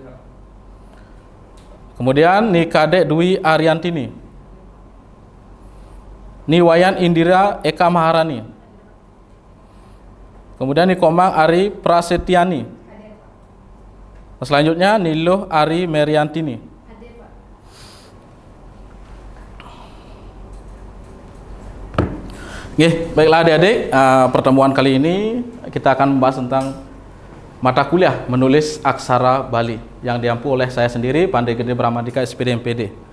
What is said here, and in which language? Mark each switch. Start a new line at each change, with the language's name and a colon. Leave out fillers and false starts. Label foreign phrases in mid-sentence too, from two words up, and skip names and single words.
Indonesian: Kemudian Ni Kadek Dwi Ariantini. Ni Wayan Indira Eka Maharani. Kemudian Ni Komang Ari Prasetyani. Selanjutnya Niluh Ari Meriantini. Oke, baiklah adik-adik, pertemuan kali ini kita akan membahas tentang mata kuliah menulis aksara Bali yang diampu oleh saya sendiri, Pandai Gede Bramadika SPD MPD.